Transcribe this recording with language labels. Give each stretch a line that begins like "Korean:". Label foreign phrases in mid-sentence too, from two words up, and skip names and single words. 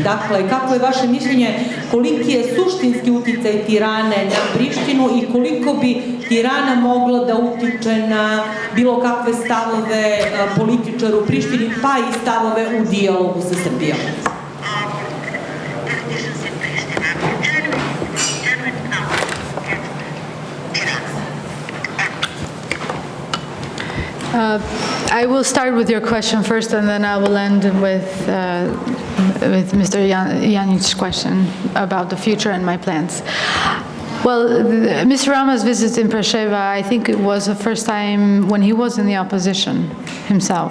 Serbian: Dakle, kako je vaše mišljenje, koliki je suštinski uticaj Tirane na Prištinu i koliko bi Tirana mogla da utiče na bilo kakve stavove političara u Prištini, pa i stavove u dijalogu sa Srbijom?
English: I will start with your question first, and then I will end with Mr. Janic's question about the future and my plans. Well, Mr. Rama's visit in Preševa, I think it was the first time when he was in the opposition himself.